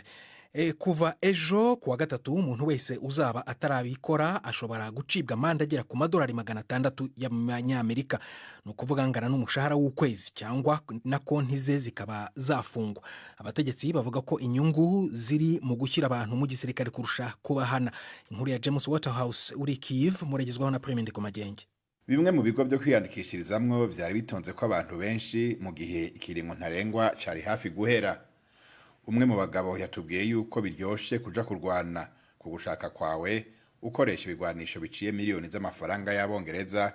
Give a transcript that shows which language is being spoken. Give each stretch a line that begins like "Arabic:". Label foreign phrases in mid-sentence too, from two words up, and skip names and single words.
Kinyarwanda: Kuva ejo kuwa gatatu umuntu wese uzaba atarabikora ashobora gucibwa amande agera ku madolari 600 y'amanyamerika, no kuvuga ngana n'umushahara w'ukwezi, cyangwa na konti ze zikaba zafungwa. Abategetsi bavuga ko inyungu ziri mu gushyira abantu mu gisirikare kurusha kubahana.
Rundi: Inkuru ya James Waterhouse uri Kyiv muragezwaho na Prime Ndikumagenge. Bimwe mu bigo byo kwiyandikishirizamwo byari bitonze ko abantu benshi mu gihe ikiringo ntarengwa cari hafi guhera. Umwe mu bagabo yatubwiye yuko biryoshe kuja kurwana ku gushaka kwawe ukoresha ibigwanisho biciye miliyoni z'amafaranga y'abongereza.